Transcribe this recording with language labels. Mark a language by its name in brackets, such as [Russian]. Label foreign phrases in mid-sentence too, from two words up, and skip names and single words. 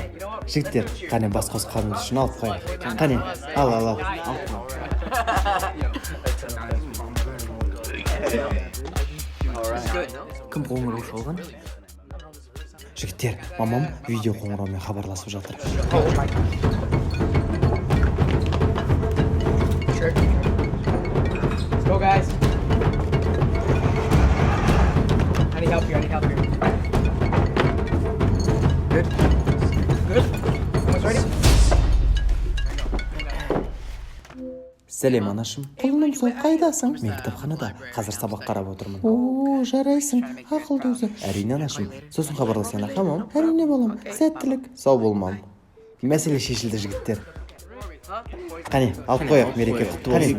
[Kazakh] Жігіттер, қане бас қосқанымыз үшін алып қойып. Қане, ал. Кім қоңырау шалған? Жігіттер, мамам видео қоңыраумен хабарласып жатыр. [English] Let's go, guys. I need help here. Good. Almost ready? [Kazakh] Сәлем, анашым. Құлыным, сол қайдасың? Мен кітапханада. Қазір сабақ қарап отырмын. О, жарайсың. Ақылды өзі. Әрине, анашым. Сосын хабарласайын, мамам. Әрине, балам. Сәттілік. Сау болмам. Мәселе шешілді, жігіттер. Қане, алып қояқ, мереке құтты болсын.